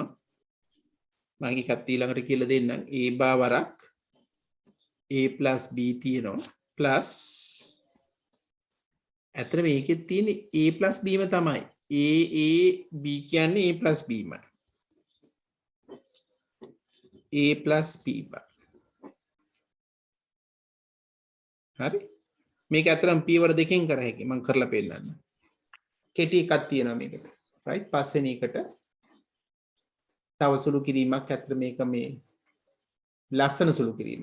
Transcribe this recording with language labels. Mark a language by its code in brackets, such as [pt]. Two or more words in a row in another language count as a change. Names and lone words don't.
[si] මම එකක් ඊළඟට කියලා දෙන්නම්. a බා වරක් [en] a plus b [si] තියෙනවා plus ඇත්තට මේකෙත් තියෙන්නේ [en] a plus b [si] ම තමයි. a b කියන්නේ [en] a plus b [si] මයි. [en] a plus b [si] බා. හරි. මේක ඇත්තටම පියවර දෙකෙන් කර හැකියි. මම කරලා පෙන්නන්නම්. කෙටි එකක් තියෙනවා මේකට. right, පස්වෙනි එකට තව සුළු කිරීමක්. ඇත්තට මේක මේ ලස්සන සුළු කිරීමක්.